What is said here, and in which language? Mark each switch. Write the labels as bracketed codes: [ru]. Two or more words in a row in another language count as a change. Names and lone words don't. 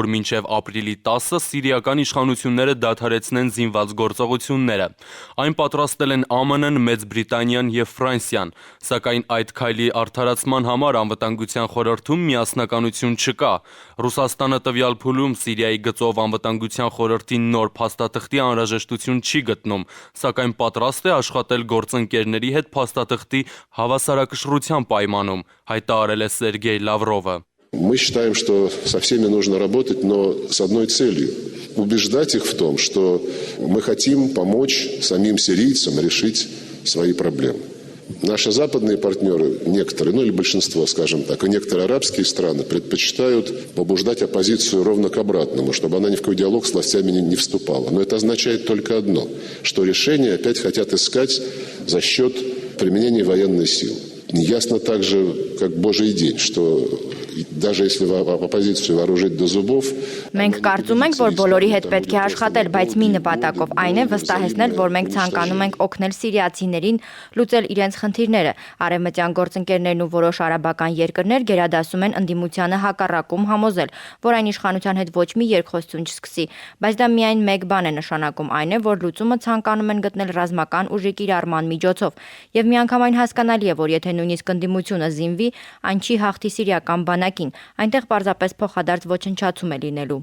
[hy] մինչեւ ապրիլի 10-ը սիրիական իշխանությունները դադարեցնեն զինված գործողությունները։ Այն պատրաստել են ԱՄՆ-ն, Մեծ Բրիտանիան եւ Ֆրանսիան, սակայն այդ քայլի արդարացման համար անվտանգության խորհրդում միասնականություն չկա։ Ռուսաստանը տվյալ փուլում Սիրիայի գծով անվտանգության խորհրդի նոր փաստաթղթի անհրաժեշտություն չի գտնում, սակայն պատրաստ է աշխատել գործընկերների հետ փաստաթղթի փաստաթղթի հավասարակշռության պայմանում, հայտարարել է Սերգեյ Լավրովը։ [ru] Мы считаем, что со всеми нужно работать, но с одной целью – убеждать их в том, что мы хотим помочь самим сирийцам решить свои проблемы. Наши западные партнеры, некоторые, или большинство, скажем так, и некоторые арабские страны предпочитают побуждать оппозицию ровно к обратному, чтобы она ни в какой диалог с властями не вступала. Но это означает только одно, что решения опять хотят искать за счет применения военной силы. Ясно также, как Божий день, что даже если оппозицию вооружить до зубов. [hy] Մենք կարծում ենք, որ բոլորի հետ պետք է աշխատել, բայց մի նպատակով, այն է վստահեցնել, որ մենք ցանկանում ենք օգնել սիրիացիներին լուծել իրենց խնդիրները։ Արևմտյան գործընկերներն ու որոշ արաբական երկրներ գերադասում են ընդդիմությանը հակառակում համոզել, որ այն իշխանության հետ ոչ մի երկխոսություն չսկսի, բայց դա միայն մեկ բան է նշանակում, այն է, որ լուծումը ցանկանում են գտնել ռազմական ուժի կիրառման միջոցով։ Եվ միանգամայն հասկանալի է, որ եթե նույնիսկ ընդդիմությունը զինվի, այն չի հաղթի սիրիական բանակին, այնտեղ պարզապես փոխադարձ ոչնչացում է լինելու։